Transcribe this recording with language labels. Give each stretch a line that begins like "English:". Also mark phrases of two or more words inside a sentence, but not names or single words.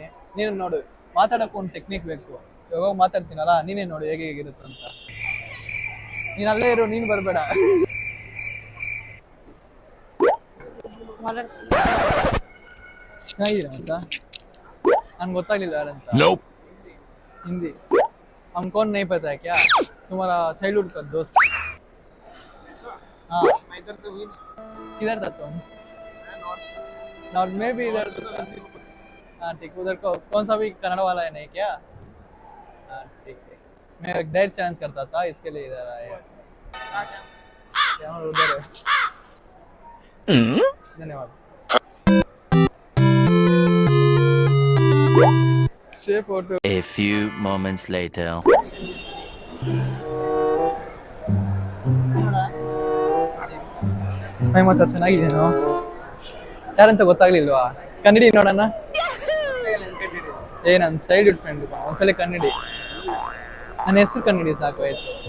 Kannada: ನೀನು ನೋಡು, ಮಾತಾಡಕ್ ಒಂದ್ ಟೆಕ್ನಿಕ್ ಬೇಕು. ಇವಾಗ ಮಾತಾಡ್ತೀನಲ್ಲ, ನೀನೇ ನೋಡು ಹೇಗಿರುತ್ತೆ ಅಂತ. ನೀನ್ ಅಲ್ಲೇ ಇರು, ನೀನ್ ಬರ್ಬೇಡ. ಚೆನ್ನಾಗಿದ್ದೀರಾ ಮಚ್ಚ? ನನ್ಗೆ ಗೊತ್ತಾಗ್ಲಿಲ್ಲ ಯಾರಂತ.
English: Nope.
Hindi: हिंदी हमको नहीं पता है क्या? तुम्हारा चाइल्डहुड का दोस्त? हाँ, किधर था तुम? नॉर्थ में भी इधर। हाँ ठीक, उधर को कौन सा भी कन्नड़ वाला है नहीं क्या? हाँ ठीक है, मैं एक डायरेक्ट चैलेंज करता था इसके लिए इधर आया। यहाँ उधर है। धन्यवाद। फोटो।
English: A few moments later.
Kannada: ಮಚ್ಚ ಚೆನ್ನಾಗಿದ್ದೇನೋ? ಯಾರಂತ ಗೊತ್ತಾಗ್ಲಿಲ್ವಾ? ಕನ್ನಡಿ ನೋಡೋಣ. ಏ ನನ್ನ
English: childhood friend,
Kannada: ಒಂದ್ಸಲ ಕನ್ನಡಿ. ನನ್ನ ಹೆಸರು ಕನ್ನಡಿ ಸಾಕು ಆಯ್ತು.